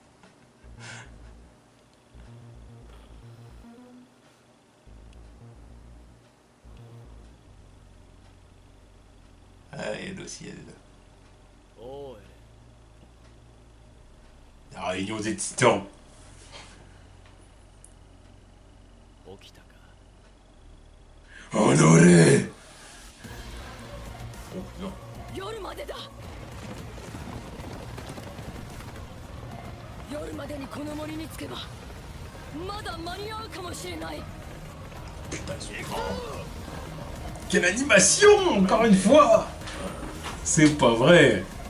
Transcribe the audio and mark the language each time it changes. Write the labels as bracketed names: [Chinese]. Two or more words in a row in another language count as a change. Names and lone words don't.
[French] Ah, elle aussi, elle est là. La réunion des titans. Honoré! Oh, non. [Japanese] 夜までだ。夜までにこの森に着けばまだ間に合うかもしれない。 [French] Putain, ils sont grands. Quelle animation, encore une fois! C'est pas vrai!